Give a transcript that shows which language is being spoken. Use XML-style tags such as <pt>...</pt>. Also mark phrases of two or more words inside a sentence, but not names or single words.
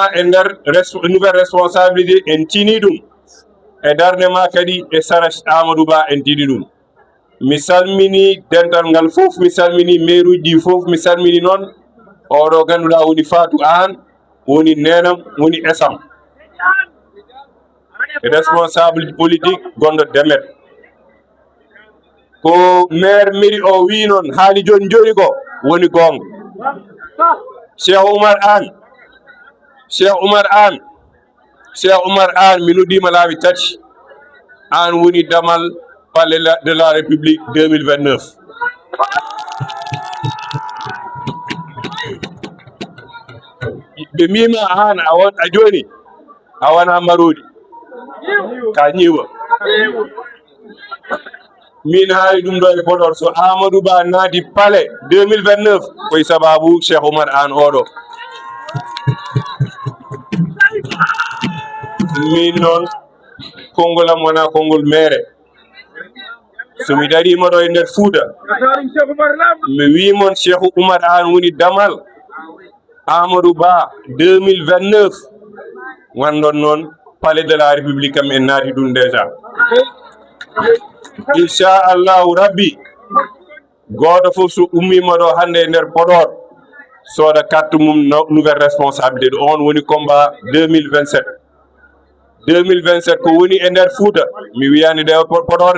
<ff>e nder</ff> <fr>nouvelle responsabilité</fr> <ff>en tini ɗum e darde ma kadi e Sara Amadou Ba en tini ɗum mi salmini dental ngal fof mi salmini maire uji fof mi salmini noon oɗo ganduɗa woni Fatou Anne woni nenam woni Esam</ff> <fr>responsable politique</fr> <ff>gonɗo Demet ko</ff> <fr>maire mairie</fr> <ff>o wi noon haali joni ko woni gonga. Cheikh Oumar Anne mi noddima laabi tati an woni damal</ff> <fr>palais de la République</fr> <ff>2029. ɓe mbima an a joni a wona marodi ka ñiwa min haali ɗum ɗo e Podor so Amadou Ba naati palais 2029 koye sababu Cheikh Oumar Anne oɗo. min noon kongolam wona kongol maire somi darima ɗo e nder Fouta mi wimon Cheikh Oumar Anne woni damal Amadou Ba 2029 wandon noon</ff> <fr>palais de la République</fr> <ff>kam en naati ɗum déjà. Inchallahu rabbi goto fof so ummima ɗo hande e nder Podor sooda carte mum</ff> <fr>nouvelle responsabilité</fr> <ff>ɗo on woni combat 2027 2027 ko woni e nder Fouta mi wiyani de Podor</ff>